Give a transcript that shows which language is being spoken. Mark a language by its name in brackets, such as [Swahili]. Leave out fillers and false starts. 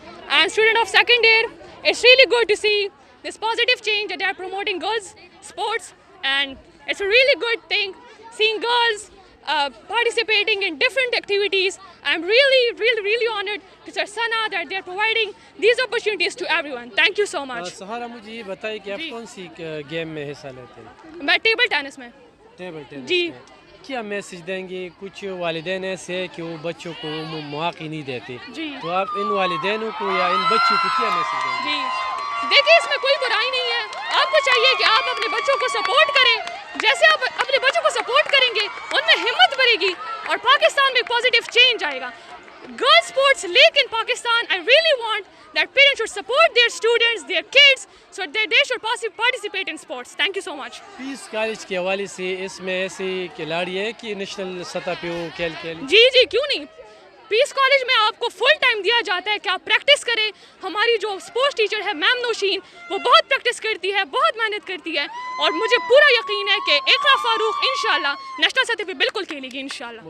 [English] I am student of second year. It's really good to see this positive change that they are promoting girls sports, and it's a really good thing seeing girls participating in different activities. I'm really honored to Sir Sana that they are providing these opportunities to everyone. Thank you so much. [Urdu] سہارا مجھے یہ بتائیے کہ آپ کون سی game میں حصہ لیتے ہیں؟ میں ٹیبل ٹینس میں. ٹیبل ٹینس جی. کیا میسج دیں گے؟ کچھ والدین ایسے ہیں کہ وہ بچوں کو مواقع نہیں دیتے، جی تو آپ ان والدینوں کو یا ان بچوں کو کیا میسج دیں گے؟ جی دیکھیے اس میں کوئی برائی نہیں ہے. آپ کو چاہیے کہ آپ اپنے بچوں کو سپورٹ کریں. جیسے آپ اپنے بچوں کو سپورٹ کریں گے ان میں ہمت بڑھے گی اور پاکستان میں پازیٹیو چینج آئے گا. [English] Girl sports lack in Pakistan. I really want that parents should support their students, their kids, so that they should participate in sports. Thank you so much. [Urdu] Piece college کے حوالے سے اس میں ایسے کھلاڑی ہے کہ نیشنل سطح پہ وہ کھیل جی کیوں نہیں. پیس کالج میں آپ کو فل ٹائم دیا جاتا ہے کہ آپ پریکٹس کریں. ہماری جو اسپورٹس ٹیچر ہے میم نوشین، وہ بہت پریکٹس کرتی ہے، بہت محنت کرتی ہے اور مجھے پورا یقین ہے کہ اقرا فاروق انشاءاللہ نیشنل سطح پہ بالکل کھیلے گی انشاءاللہ.